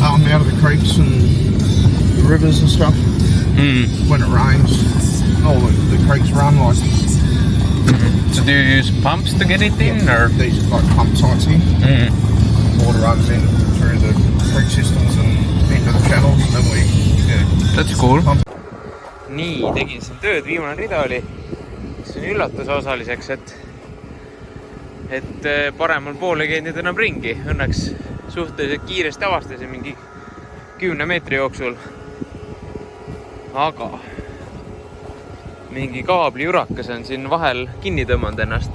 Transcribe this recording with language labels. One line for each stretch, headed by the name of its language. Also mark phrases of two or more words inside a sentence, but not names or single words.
English: out of the creeks and the rivers and stuff. When it rains, the creeks run like. So do you use pumps to get it in, or? These are like pump sites here. Water runs in through the creek systems and into the channels, and then we. That's cool.
Estonian: Nii, tegin siin tööd, viimane rida oli. See on üllatus osaliseks, et paremal pool ei käinud enam ringi. Õnneks suhteliselt kiiresti avastasin mingi 10 meetri jooksul. Aga mingi kaabli jurakas on siin vahel kinni tõmmanud ennast.